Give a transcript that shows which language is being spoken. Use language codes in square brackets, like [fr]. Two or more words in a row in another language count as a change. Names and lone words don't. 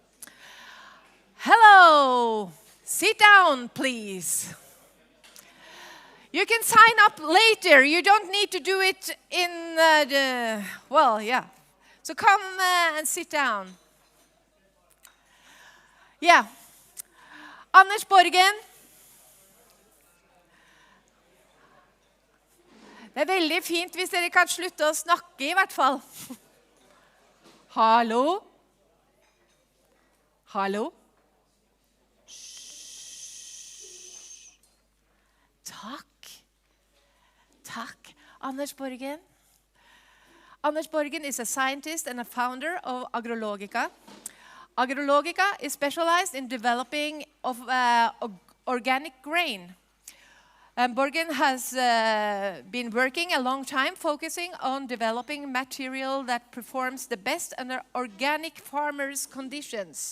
[en] Hello! Sit down, please. You can sign up later. You don't need to do it in well, yeah. So come and sit down. Yeah. Anders Borgen. [no] Det er veldig fint hvis dere kan slutte å snakke i hvert fall. Hallo? Hallo? Takk. Takk. Anders Borgen. [en] Anders Borgen is a scientist and a founder of Agrologica. Agrologica is specialized in developing of organic grain. Borgen has been working a long time focusing on developing material that performs the best under organic farmers' conditions.